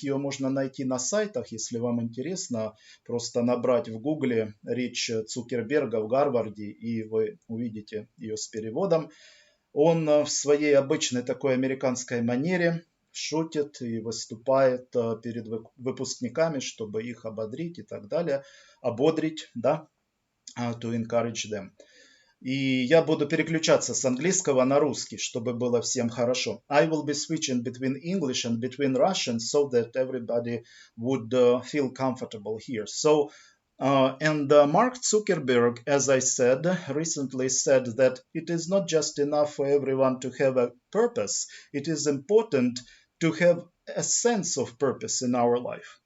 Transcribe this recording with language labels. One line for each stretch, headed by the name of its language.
Russian: Ее можно найти на сайтах, если вам интересно. Просто набрать в гугле речь Цукерберга в Гарварде, и вы увидите ее с переводом. Он в своей обычной такой американской манере шутит и выступает перед выпускниками, чтобы их ободрить и так далее. Ободрить, да,
English: to encourage them.
Russian: И я буду переключаться с английского на русский, чтобы было всем хорошо.
English: I will be switching between English and between Russian so that everybody would feel comfortable here. So, Mark Zuckerberg, as I said, recently said that it is not just enough for everyone to have a purpose. It is important to have a sense of purpose in our life.